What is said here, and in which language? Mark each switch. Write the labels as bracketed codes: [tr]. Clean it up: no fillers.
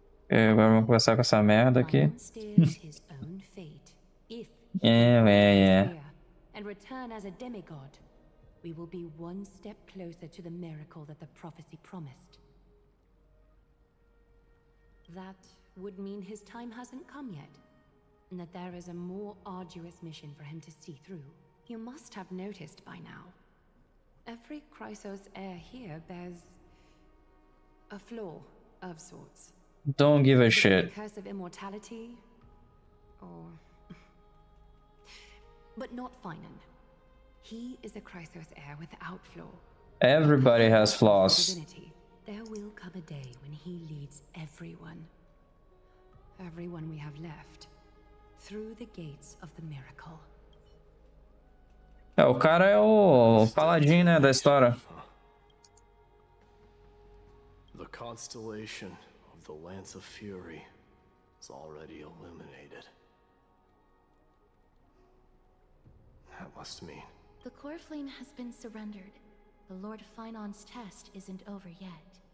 [pt] Agora vamos começar com essa merda aqui. [en] His own fate. If Yeah. and return as a demigod, we will be one step closer to the miracle that the prophecy promised. That would mean his time hasn't come yet, and that there is a more arduous mission for him to see through. You must have noticed by now. Every Chrysos heir here bears a flaw of sorts. Don't give a The shit. curse of immortality, or... But not Phynon. He is a Chrysos heir without flaw. Everybody has flaws. Divinity. There will come a day when he leads everyone we have left, through the gates of the miracle. [pt] O cara é o paladino, né, da história. [en] The constellation of the Lance of Fury is already illuminated. That must mean... The core flame has been surrendered. The Lord Phynon's test isn't over yet.